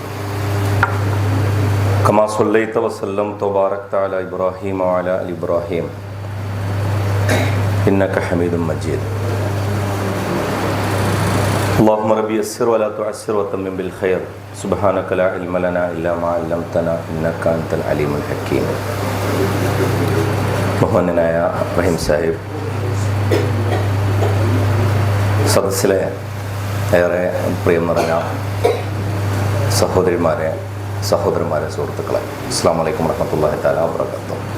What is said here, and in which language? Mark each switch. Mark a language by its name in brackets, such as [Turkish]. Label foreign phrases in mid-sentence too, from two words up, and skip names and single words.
[Arabic] كما صليت وسلمت وباركت على إبراهيم وعلى آل إبراهيم إنك حميد مجيد اللهم ربي يسر ولا تعسر وتمم بالخير سبحانك لا علم لنا إلا ما علمتنا إنك أنت العليم الحكيم. [Malayalam] ബഹുമാന്യനായ റഹീം സാഹിബ്, സദസ്സിലെ ഏറെ പ്രിയം നിറഞ്ഞ സഹോദരന്മാരെ, സുഹൃത്തുക്കളെ, [Arabic] السلام عليكم ورحمة الله تعالى وبركاته.